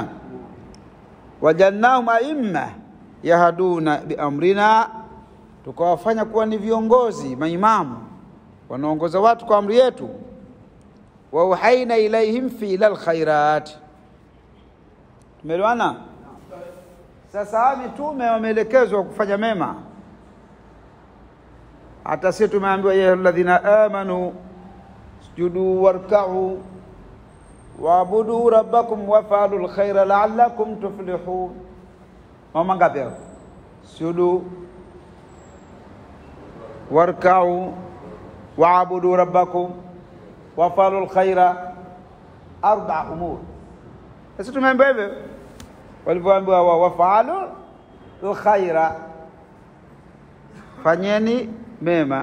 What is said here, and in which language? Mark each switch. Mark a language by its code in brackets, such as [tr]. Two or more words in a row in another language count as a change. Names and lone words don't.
[ar] وجعلناهم أئمة يهدون بأمرنا, [sw] tukawafanya kuwa ni viongozi, maimamu wanaongoza watu kwa amri yetu. [ar] وأوحينا إليهم في الخيرات. [sw] Tumeelewana? Sasa mitume wameelekezwa kufanya mema. Hata sisi tumeambiwa [ar] يا الذين آمنوا اسجدوا واركعوا واعبدوا ربكم وافعلوا الخير لعلكم تفلحون. [sw] Mama ngapi hapo? [ar] اسجدوا واركعوا واعبدوا ربكم وافعلوا الخير 4 أمور. [sw] Sisi tumeambiwa hivyo, walivyoambiwa [ar] وافعلوا الخير, [sw] fanyeni mema.